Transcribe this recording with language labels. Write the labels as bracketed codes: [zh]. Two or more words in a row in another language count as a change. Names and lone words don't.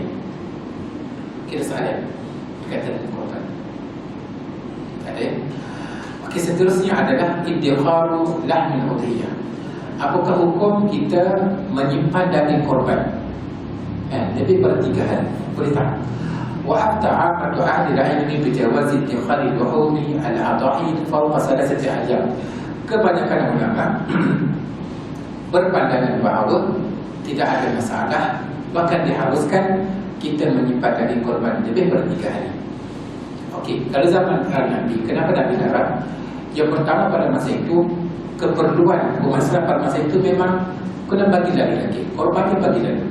[ms] Kita soalan kata korban. Ada. Okey, seterusnya adalah [ar] ادخار لحم الأضحية. [ms] Apakah hukum kita menyimpan daging korban? Lebih pada 3 hal. Boleh tak? [ar] وتعامد أهل العلم بجواز ادخار لحوم الأضاحي فوق 3 أيام. [ms] Kebanyakan ulama berpandangan bahawa tidak ada masalah, bahkan diharuskan kita menyimpan daging korban lebih pada 3 hari. Okey, kalau zaman Nabi, kenapa Nabi larang? Yang pertama, pada masa itu keperluan masalah pada masa itu memang kena bagi lagi korban dia bagi lagi.